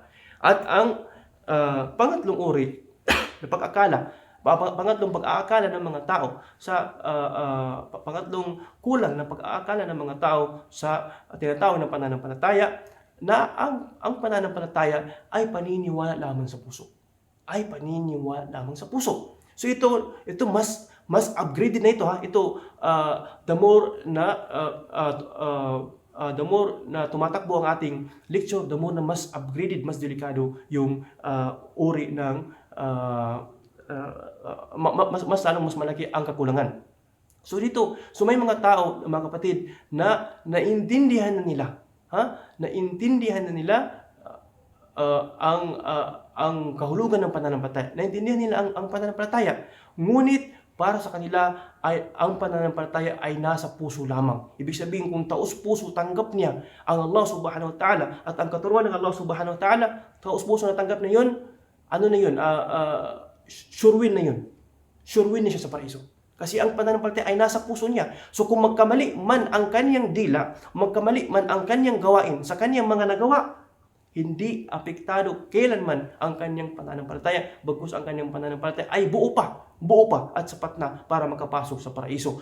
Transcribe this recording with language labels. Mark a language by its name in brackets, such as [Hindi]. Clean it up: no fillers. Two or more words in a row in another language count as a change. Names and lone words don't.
[Filipino] At ang pangatlong uri na pangatlong pag-aakala ng mga tao pangatlong kulang na pag-aakala ng mga tao sa tinatawag na pananampalataya, na ang pananampalataya ay paniniwala lamang sa puso. So ito mas upgraded na ito [English] the more [Filipino] na tumatakbo ang ating lecture, [English] the more [Filipino] na mas upgraded, mas delikado yung uri ng mas malaki ang kakulangan. So may mga tao, mga kapatid, na naintindihan na nila ang kahulugan ng pananampalataya. Naintindihan nila ang pananampalataya. Ngunit para sa kanila ay ang pananampalataya ay nasa puso lamang. Ibig sabihin, kung taos-puso tanggap niya ang Allah [Arabic] سبحانه وتعالى [Filipino] at ang katuruan ng Allah [Arabic] سبحانه وتعالى, [Filipino] taos-puso na tanggap na yun, [English] sure win [Filipino] na siya sa paraiso. Kasi ang pananampalataya ay nasa puso niya. So kung magkamali man ang kanyang dila, magkamali man ang kanyang gawain sa kanyang mga nagawa, hindi apektado kailanman ang kanyang pananampalataya, bagkus ang kanyang pananampalataya ay buo pa at sapat na para makapasok sa paraiso.